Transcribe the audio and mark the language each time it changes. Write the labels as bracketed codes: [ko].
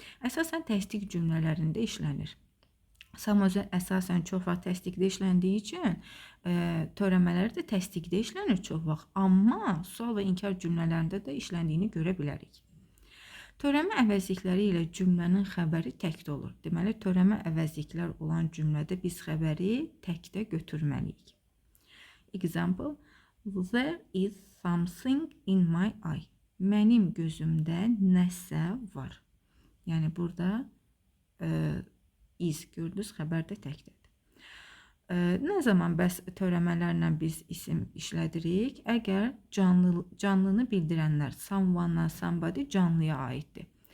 [az] Əsasən təsdiq cümlələrində işlənir. Sam özü əsasən çox vaxt təsdiqdə işləndiyi üçün törəmələri də təsdiqdə işlənir çox vaxt. Amma sual və inkar cümlələrində də işləndiyini görə bilərik. Törəmə əvəzlikləri ilə cümlənin xəbəri təkdə olur. Deməli, törəmə əvəzliklər olan cümlədə biz xəbəri təkdə götürməliyik. [en] Example, there is something in my eye. [az] Mənim gözümdə nəsə var. Yəni burada is gördünüz, xəbər də təkdədir. Nə zaman bəs törəmələrlə biz isim işlədirik? Əgər canlını bildirənlər someone, somebody canlıya aiddir.